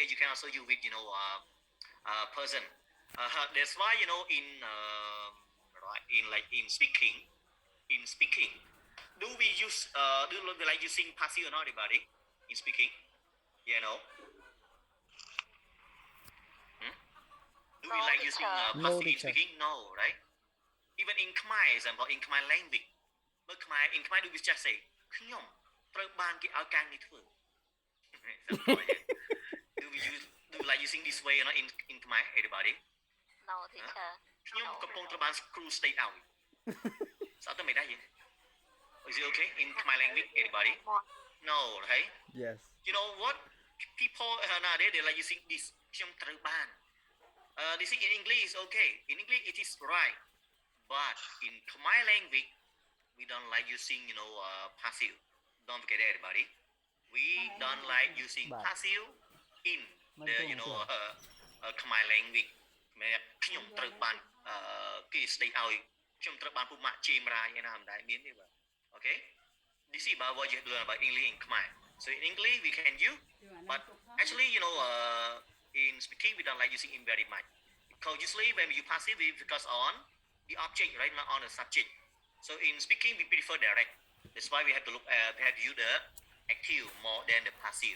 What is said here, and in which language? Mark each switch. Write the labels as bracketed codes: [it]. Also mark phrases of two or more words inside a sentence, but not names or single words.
[en] You can also use with, person. That's why, right, in speaking, do we like using passive or not, everybody? In speaking, do we No, like using teacher. No, passive in teacher. speaking? No, right? Even in Khmer, example, in Khmer language, in Khmer do we just say [km] ខ្ញុំត្រូវបានគេឲ្យការងារធ្វើ [en] Example, yeah. Do you like using this way or not in Khmer, everybody? No, teacher. [km] ខ្ញុំកំពុងត្រូវបានគ្រូស្ដីឲ្យ saoទៅមិនដែរ [en] Is it okay in Khmer language, everybody? No, right? Yes. You know what? People nowadays they like using this [km] ខ្ញុំត្រូវបាន [en] this in English is okay. In English it is right. But in Khmer language we don't like using, passive. Don't forget that, everybody. We don't like using But passive in the, Khmer language. [km] ខ្ញុំត្រូវបានគេស្ដីឲ្យខ្ញុំត្រូវបានពុកម៉ាក់ជេមរាយឯណាមិនដែរមានទេបាទ Okay? [en] This is about what you have to learn about English in Khmer. So in English we can use, but actually, in speaking we don't like using in very much. Because usually when you passive we focus on the object, right, not on the subject. So in speaking we prefer direct. That's why we have to we have to use the active more than the passive.